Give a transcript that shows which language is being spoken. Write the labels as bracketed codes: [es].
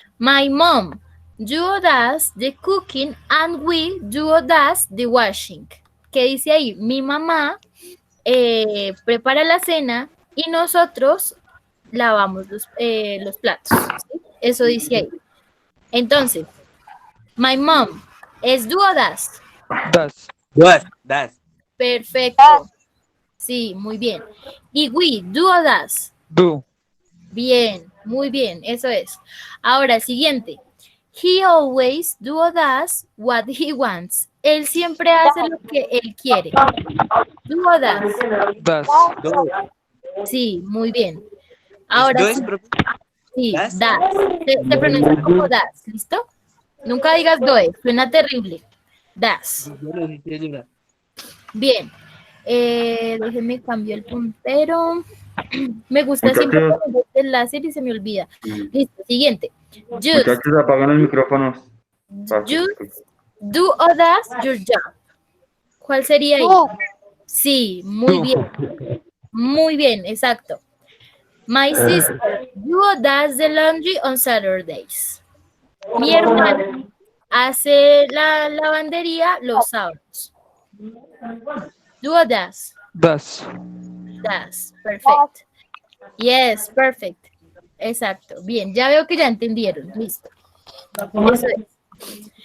[en] My mom does the cooking and we does the washing. [es] ¿Qué dice ahí? Mi mamá prepara la cena y nosotros lavamos los platos. ¿Sí? Eso dice ahí. Entonces, [en] my mom [es] es do o das. [en] Das. [es] Perfecto. Sí, muy bien. Y we, do o das. [en] Do. [es] Bien, muy bien, eso es. Ahora, siguiente. [en] He always do or does what he wants. [es] Él siempre hace lo que él quiere. [en] Do or does. Das. [es] Sí, muy bien. Ahora sí, [en] Das. [es] das. Se pronuncia como das, ¿listo? Nunca digas does, suena terrible. Das. Bien. Déjenme cambiar el puntero. Me gusta siempre Muchachos. poner el láser y se me olvida. Listo, siguiente. Use, Muchachos, apagan los micrófonos. [en] use, do o does your job. [es] ¿Cuál sería ahí? Sí, muy bien. Muy bien, exacto. [en] My sister do or does the laundry on Saturdays. [es] Mi hermana hace la lavandería los sábados. [en] Do or does? Does. Does. Perfect. Yes, perfect. Exacto. [es] Bien, ya veo que ya entendieron. Listo. Eso es.